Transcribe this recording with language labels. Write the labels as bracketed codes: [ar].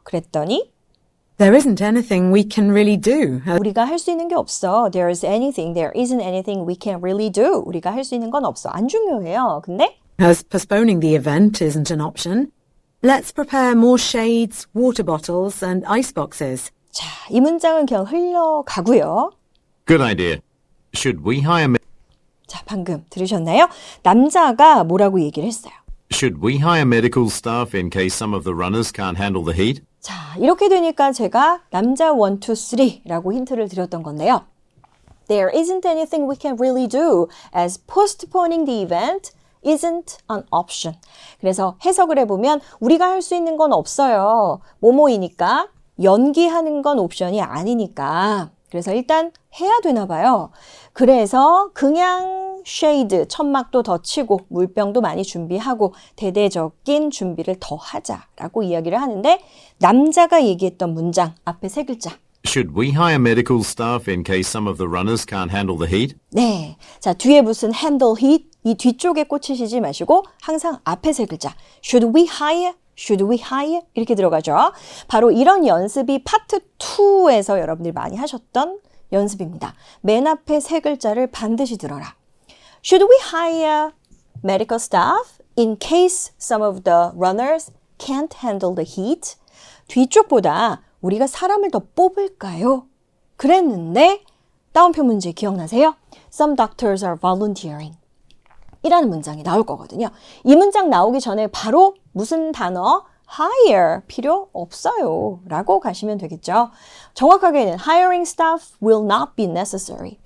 [ko] 그랬더니 [en] There isn't anything we can really do. [ko] 우리가 할 수 있는 게 없어. [en] There isn't anything we can really do. [ko] 우리가 할 수 있는 건 없어. 안 중요해요. 근데 [en] As postponing the event isn't an option, let's prepare more shades, water bottles, and iceboxes. [ko] 자, 이 문장은 그냥 흘러가고요. [en] Good idea. Should we hire [ko] 자, 방금 들으셨나요? 남자가 뭐라고 얘기를 했어요. [en] Should we hire medical staff in case some of the runners can't handle the heat? [ko] 자, 이렇게 되니까 제가 남자 1, 2, 3라고 힌트를 드렸던 건데요. [en] There isn't anything we can really do as postponing the event isn't an option. [ko] 그래서 해석을 해보면 우리가 할 수 있는 건 없어요. 뭐뭐이니까 연기하는 건 옵션이 아니니까. 그래서 일단 해야 되나 봐요. 그래서 그냥 쉐이드, 천막도 더 치고 물병도 많이 준비하고 대대적인 준비를 더 하자라고 이야기를 하는데 남자가 얘기했던 문장 앞에 세 글자. [en] Should we hire medical staff in case some of the runners can't handle the heat? [ko] 네. 자, 뒤에 무슨 handle heat 이 뒤쪽에 꽂히시지 마시고 항상 앞에 세 글자. [en] Should we hire? Should we hire? 이렇게 들어가죠. [ko] 바로 이런 연습이 파트 2에서 여러분들이 많이 하셨던 연습입니다. 맨 앞에 세 글자를 반드시 들어라. [en] Should we hire medical staff in case some of the runners can't handle the heat? [ko] 뒤쪽보다 우리가 사람을 더 뽑을까요? 그랬는데 따옴표 문제 기억나세요? [en] Some doctors are volunteering. [ko] 이라는 문장이 나올 거거든요. 이 문장 나오기 전에 바로 무슨 단어? hire 필요 없어요 라고 가시면 되겠죠. [en] 정확하게는 hiring staff will not be necessary.